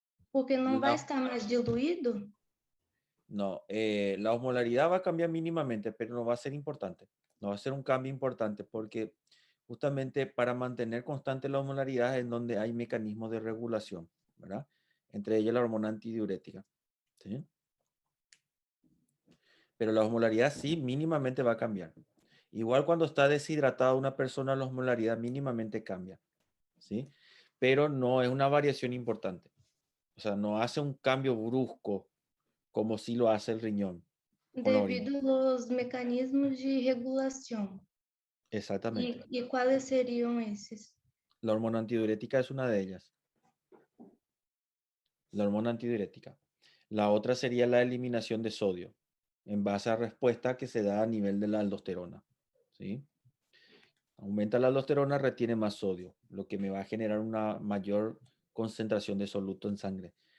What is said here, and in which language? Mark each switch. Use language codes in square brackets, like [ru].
[pt] Porque não vai estar mais diluído? [es] No, la osmolaridad va a cambiar mínimamente, pero no va a ser importante. No va a ser un cambio importante porque justamente para mantener constante la osmolaridad es donde hay mecanismos de regulación, ¿verdad? Entre ellas la hormona antidiurética. ¿Sí? Pero la osmolaridad sí mínimamente va a cambiar. Igual cuando está deshidratada una persona, la osmolaridad mínimamente cambia. ¿Sí? Pero no es una variación importante. O sea, no hace un cambio brusco como sí lo hace el riñón. [pt] Devido aos mecanismos de regulação. [es] Exactamente. [pt] E quais seriam esses? [es] La hormona antidiurética es una de ellas. La hormona antidiurética. La otra sería la eliminación de sodio, en base a respuesta que se da a nivel de la aldosterona. ¿Sí? Aumenta la aldosterona, retiene más sodio, lo que me va a generar una mayor concentración de soluto en sangre.